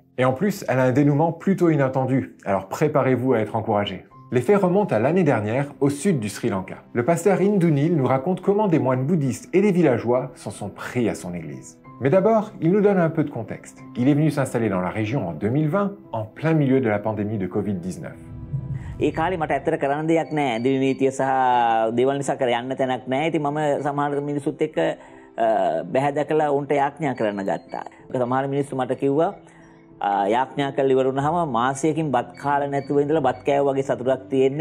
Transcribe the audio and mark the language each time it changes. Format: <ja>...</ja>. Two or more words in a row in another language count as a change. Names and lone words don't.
<fr>Et en plus, elle a un dénouement plutôt inattendu, alors préparez-vous à être encouragés. Les faits remontent à l'année dernière, au sud du Sri Lanka. Le pasteur Indunil nous raconte comment des moines bouddhistes et des villageois s'en sont pris à son église. Mais d'abord, il nous donne un peu de contexte. Il est venu s'installer dans la région en 2020, en plein milieu de la pandémie de Covid-19.</fr> <si>ඒ කාලේ මට ඇත්තට කරන්න දෙයක් නැහැ. ඇඳිලි නීතිය සහ දේවල් නිසා කර යන්න තැනක් නැහැ. ඉතින් මම සමහර මිනිස්සුත් එක්ක බැහැ දැකලා උන්ට යාඥා කරන්න ගත්තා. සමහර මිනිස්සු මට කිව්වා යාඥා කරලා ඉවර වුණාම මාසයකින් බත් කාලා නැතුව ඉඳලා බත් කෑව වගේ සතුටක් තියෙන්නේ.</si>